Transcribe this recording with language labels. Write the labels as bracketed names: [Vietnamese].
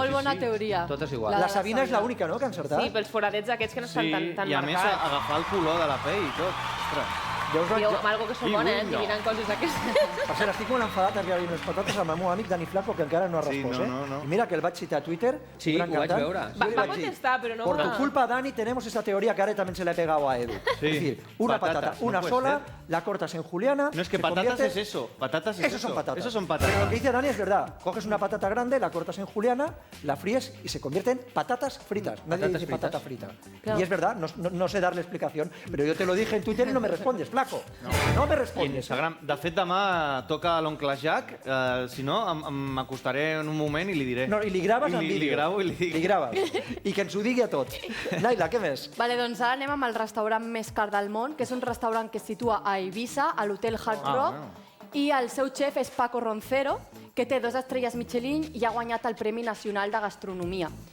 [Catalan] molt bona teoria. Totes iguals. La Sabina és l'única, no?, que ha encertat. Sí, pels foradets aquests que no estan tan i a més marcats. agafar el color de la pell i tot. Ostres. Jo, algo que són bones, adivinant coses d'aquestes. Per cert, estic molt enfadat perquè hi havia unes patates amb el meu amic Dani Flaco, que encara no ha respost, no. I mira que el vaig citar a Twitter. Sí, ho vaig veure. Va contestar, pero no... [Spanish] Por tu culpa, Dani, tenemos esta teoría que ahora también se la he pegado a Edu. Es decir, una patata, una sola, la cortas en juliana... No, es que patatas es eso. Patatas es eso. Esos son patatas. Esos son patatas. Pero lo que dice Dani es verdad. Coges una patata grande, la cortas en juliana, la fríes y se convierte en patatas fritas. Nadie dice patata frita. Claro. Y es verdad, no sé darle explicación, pero yo te lo dije en Twitter y no me respondes, flaco. No me [Catalan] I en [Spanish] respondes. [Catalan] Instagram. De fet, demà toca l'oncle Jack. Si no, m'acostaré en un moment i li diré. No, i li graves en vídeo. Li gravo i li dic. Li graves. I que ens ho digui a tots. Naila, què més? Vale, doncs ara anem amb el restaurant més car del món, que és un restaurant que es situa a Eivissa, a l'hotel Hard Rock, i el seu xef és Paco Roncero, que té 2 estrelles Michelin i ha guanyat el Premi Nacional de Gastronomia.